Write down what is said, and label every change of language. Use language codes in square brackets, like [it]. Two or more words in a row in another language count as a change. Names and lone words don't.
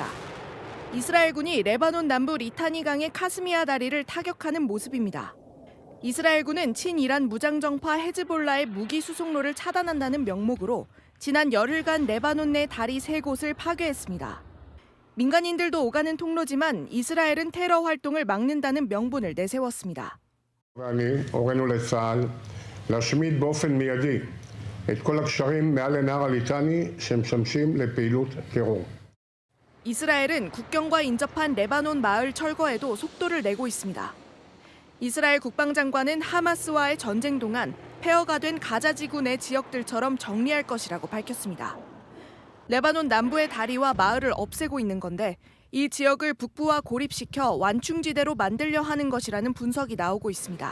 [ko] 이스라엘군이 레바논 남부 리타니강의 카스미아 다리를 타격하는 모습입니다. 이스라엘군은 친이란 무장정파 헤즈볼라의 무기 수송로를 차단한다는 명목으로 지난 열흘간 레바논 내 다리 3곳을 파괴했습니다. 민간인들도 오가는 통로지만 이스라엘은 테러 활동을 막는다는 명분을 내세웠습니다. [he] הורינו לצה"ל להשמיד באופן מיידי את כל הקשרים מעל לנהר הליטני שמשמשים לפעילות טרור. [ko] 이스라엘은 국경과 인접한 레바논 마을 철거에도 속도를 내고 있습니다. 이스라엘 국방장관은 하마스와의 전쟁 동안 폐허가 된 가자 지구 내 지역들처럼 정리할 것이라고 밝혔습니다. 레바논 남부의 다리와 마을을 없애고 있는 건데 이 지역을 북부와 고립시켜 완충지대로 만들려 하는 것이라는 분석이 나오고 있습니다.